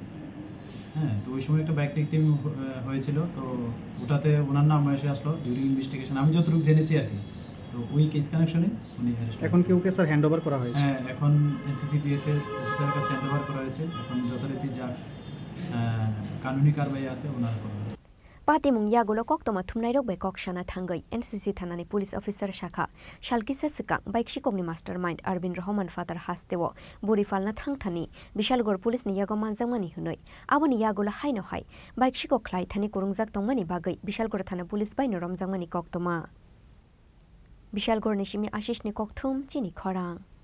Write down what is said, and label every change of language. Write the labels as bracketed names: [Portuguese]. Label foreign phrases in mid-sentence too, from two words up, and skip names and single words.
[Bangla] হ্যাঁ, তো ওই সময় একটা [English] back team [Bangla] হয়েছিল, তো ওটাতে ওনার নাম এসে আসলো [English] during investigation, [Bangla] আমি যতটুকু জেনেছি আর কি। তো ওই কেস কানেকশনে উনি এখন কি ওকে স্যার [English] hand over [Bangla] করা হয়েছে? হ্যাঁ, এখন এনসিসিপিএস এর অফিসারের কাছে [English] hand over [Bangla] করা হয়েছে। এখন যথারীতি যা কানুনি কারবাই আছে ওনার করা হবে। [Kok Borok] Patimung yagulo koktoma thumnairok bai kokshana thangai NCC thanani police officer shakha shalkisa sikang bike shikokni mastermind Arvin Rahman Fatar hastewo burifalna thangthani Bishalgor police ni yago manjangmani hunoi aboni yagulo haino hai bike shikok khlai thani kurungjak tongmani bagai Bishalgor thana police bai no romjangmani koktoma Bishalgor ni shimi Ashish ni kokthum Chini Khorang